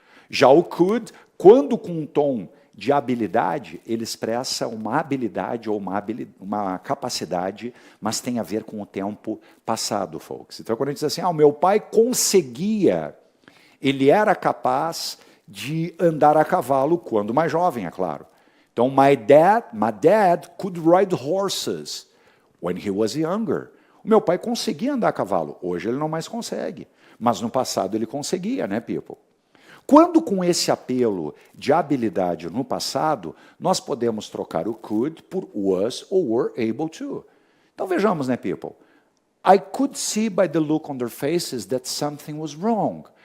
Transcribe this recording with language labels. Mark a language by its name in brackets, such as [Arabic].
[Portuguese] Já o could, quando com um tom de habilidade, ele expressa uma habilidade ou uma capacidade, mas tem a ver com o tempo passado, folks. Então, quando a gente diz assim, o meu pai conseguia, ele era capaz de andar a cavalo quando mais jovem, é claro. Então, [English] my dad could ride horses when he was younger. [Portuguese] O meu pai conseguia andar a cavalo, hoje ele não mais consegue, mas no passado ele conseguia, né, people? Quando com esse apelo de habilidade no passado, nós podemos trocar o could por was ou [English] were able to. [Portuguese] Então vejamos, né, people? [English] I could see by the look on their faces that something was wrong.